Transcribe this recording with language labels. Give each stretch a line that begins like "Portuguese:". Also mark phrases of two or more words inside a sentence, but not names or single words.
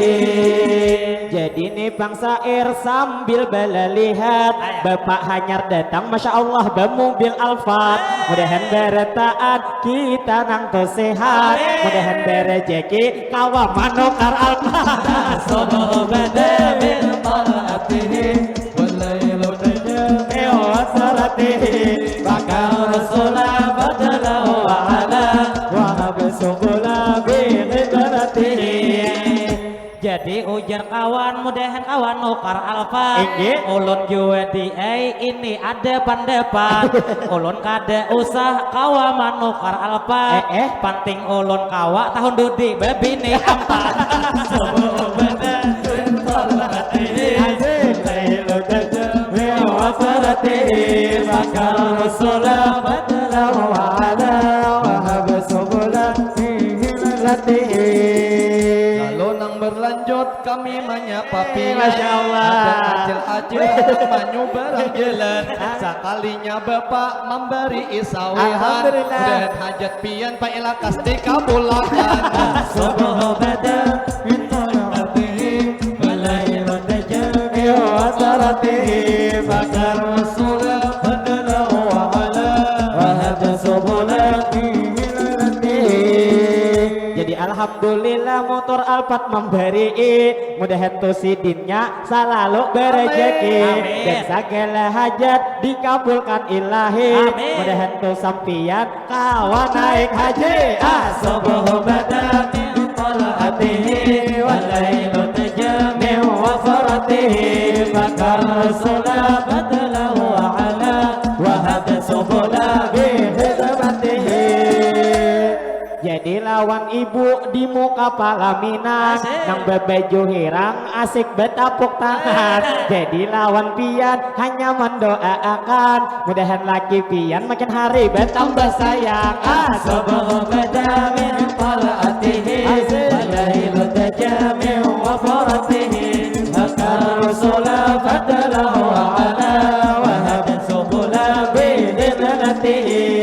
Banjar: Jadi nih bang Sair sambil balalihat Bapak Hanyar datang
Arabic: Masya Allah
Banjar: bermobil Alphard mudahan beretaan kita nang to sehat mudahan berejeki kawa manukar Alphard
Arabic: الصبح بدا من طلعته والليل نجا من وسرته فكر الرسل فضله على وهب سبلا بهجرته.
Banjar: jadi ujar kawan mudahan kawan nukar alfa Inggih. ulun jua di ini ada pandepan ulun kada usah kawa manukar alfa penting ulun kawa tahun dudi bebini empat
Arabic: الصبح بدا من طلعته والليل نجا من وسرته فكر الرسل فضله على وهب سبلا بهجرته.
Banjar: lalu nang berlanjut kami menyapa pian
Arabic: Masya Allah.
Banjar: ada acil-acil hendak manyubarang jalan sekalinya bapak memberi isawihan Alhamdulillah. dan hajat pian pak ilakas dikabulkan
Arabic: الصبح بدا من طلعته والليل نجا من وسرته فكر الرسل فضله على وهدى سبلا بهجرته.
Banjar: Jadi alhamdulillah motor Alphard memberi mudahan tu sidinnya selalu berejeki Amin. dan segala hajat dikabulkan ilahi mudahan tu sampian kawan naik haji
Arabic: الصبح بدا من طلعته والليل نجا من وفرته فكر الرسل فضله على وهدى سبلا بهجرته.
Banjar: Jadi lawan palaminan nang bebeju hirang asik betapuk tangan. Jadi lawan pian hanya mendoakan mudahan laki pian makin hari bertambah sayang.
Arabic: الصبح بدا من طلعته والليل دجا من وفرته فاق الرسل فضله على وهدى سبلا بدلالته.